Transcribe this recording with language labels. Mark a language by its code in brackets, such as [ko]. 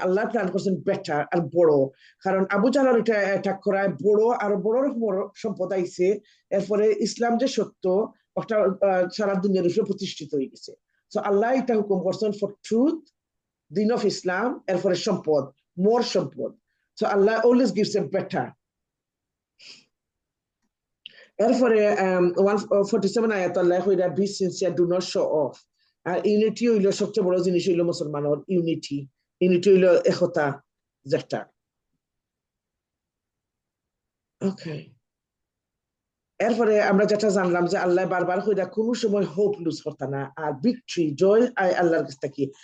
[bn] আল্লাহ plan করছেন better আর বড়, কারণ আবু জাহালের এটা অ্যাটাক করায় বড় আর বড় সম্পদ আইছে। এরপরে ইসলাম যে সত্য একটা সারা দুনিয়ার উপরে প্রতিষ্ঠিত হয়ে গেছে। তো আল্লাহ এটা হুকুম করছেন ফর ট্রুথ, দিন অফ ইসলাম, এরপরে সম্পদ, মোর সম্পদ। [en] So Allah always gives them better. [bn] এরপরে 147 আয়াত আল্লাহ কইরা [en] be sincere, do not show off। [bn] আর unity হইল সবচেয়ে বড় জিনিস, হইল মুসলমানের ইউনিটি হইল একতা যেটা। ওকে, এরপরে আমরা যেটা জানলাম যে আল্লাহ বারবার কইরা কোনো সময় হোপ লুজ করতে না, আর ভিক্টরি জয় আল্লাহর কাছ থেকে।